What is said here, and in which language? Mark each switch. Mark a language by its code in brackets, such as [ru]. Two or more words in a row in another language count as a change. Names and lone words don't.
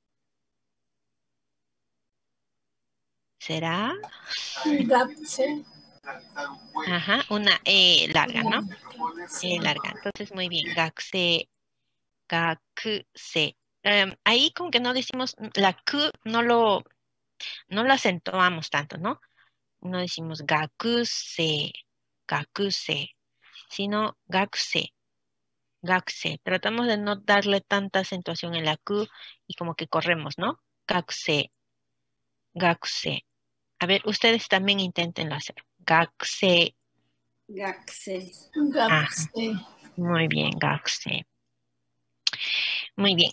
[es] Gapse. ajá, una E larga, ¿no? E larga. Entonces, muy bien. [ja] Gakusei, gakusei. [es] Ahí como que no decimos la Q, no lo acentuamos tanto, ¿no? No decimos [ja] gakusei, gakusei, [es] sino gakusei. [ja] Gakusei. [es] Tratamos de no darle tanta acentuación en la Q y como que corremos, ¿no? [ja] Gakusei, gakusei. [es] A ver, ustedes también inténtenlo hacer. [ja] Gakusei. Gakusei. Gapse. [es] Muy bien, gakusei. Muy bien.